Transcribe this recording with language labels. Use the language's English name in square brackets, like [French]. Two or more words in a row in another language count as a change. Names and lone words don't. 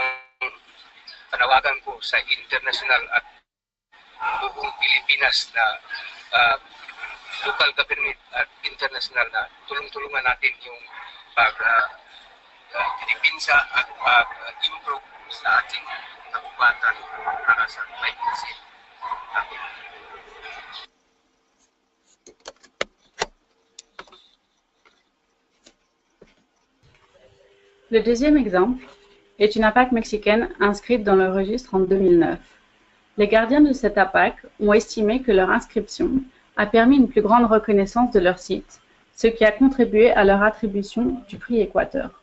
[Filipino] Yun ang panawagan ko sa international at buong Pilipinas na [English] local government [Filipino] at international na tulong-tulungan natin yung pag-dipinsa at pag-improve sa ating kagubatan para sa [English] climate change. [French] Le deuxième exemple est une APAC mexicaine inscrite dans le registre en 2009. Les gardiens de cette APAC ont estimé que leur inscription a permis une plus grande reconnaissance de leur site, ce qui a contribué à leur attribution du prix Équateur.